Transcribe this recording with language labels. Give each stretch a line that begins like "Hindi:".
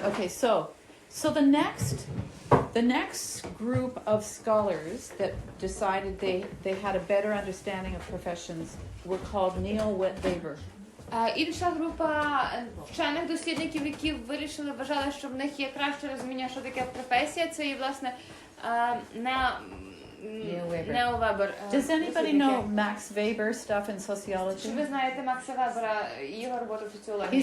English: Okay, so the next group of scholars that decided they had a better understanding of professions were called neo-Weber.
Ukrainian: Інша група вчених дослідників, які вважали, що в них є краще розуміння, що таке професія, це є, власне, Нео-Вебер.
English: Does anybody know Max Weber stuff in sociology?
Ukrainian: Чи ви знаєте Макса Вебера і його роботу в соціології?